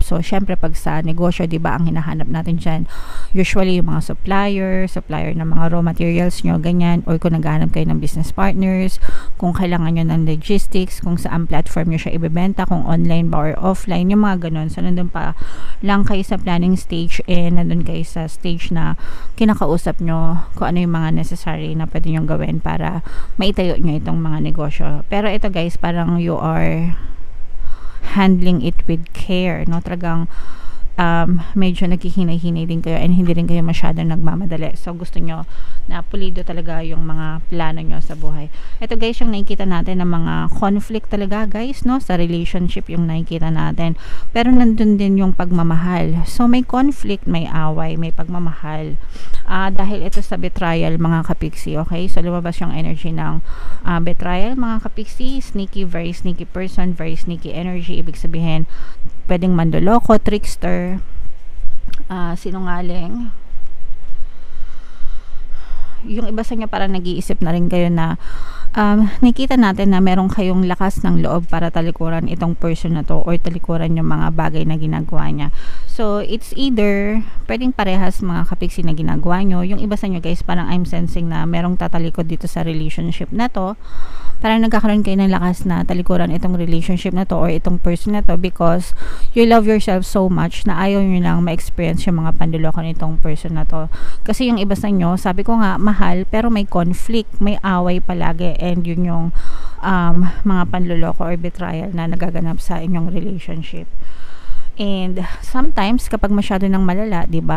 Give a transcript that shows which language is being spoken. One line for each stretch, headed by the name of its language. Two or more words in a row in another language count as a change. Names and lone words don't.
Filipino: So, syempre, pag sa negosyo, di ba, ang hinahanap natin dyan, usually yung mga supplier ng mga
English: raw materials
Filipino: nyo, ganyan, or kung naghahanap kayo ng
English: business partners,
Filipino: kung kailangan nyo ng logistics, kung saan platform nyo siya ibebenta, kung online ba
English: or offline,
Filipino: yung mga ganun. So, nandun pa lang kayo sa
English: planning stage,
Filipino: and nandun kayo sa stage na kinakausap nyo kung ano yung mga necessary na pwede nyo gawin para maitayo nyo itong mga negosyo. Pero ito, guys, parang
English: you are handling it with care,
Filipino: no? Talagang medyo naghihinay-hinay din kayo and hindi rin kayo masyadong nagmamadali. So gusto nyo na pulido talaga yung mga plano nyo sa buhay. Ito guys, yung nakikita natin ng mga conflict talaga guys, no? Sa relationship yung nakikita natin. Pero nandun din yung pagmamahal. So may conflict, may away, may pagmamahal. Dahil ito sa betrayal mga kapiksi, okay? So lumabas yung energy ng betrayal mga kapiksi,
English: sneaky, very sneaky person, very sneaky energy.
Filipino: Ibig sabihin, pwedeng mandoloko, trickster, sinungaling. Yung iba sa inyo parang nag-iisip na rin kayo na nakita natin na meron kayong lakas ng loob para talikuran itong person na to or talikuran yung mga bagay na ginagawa niya. So,
English: it's either
Filipino: pwedeng parehas mga kapiksi na ginagawa nyo. Yung iba sa inyo guys, parang
English: I'm sensing
Filipino: na merong tatalikod dito sa relationship na to. Parang nagkakaroon kayo ng lakas na talikuran itong relationship na to or itong person na to
English: because you love yourself so much
Filipino: na ayaw nyo lang ma-experience yung mga panduloko nitong person na to. Kasi yung iba sa inyo, sabi ko nga, mahal pero may conflict, may away palagi, and yun yung mga panluloko or betrayal na nagaganap sa inyong relationship.
English: And sometimes
Filipino: kapag masyado ng malala, 'di ba?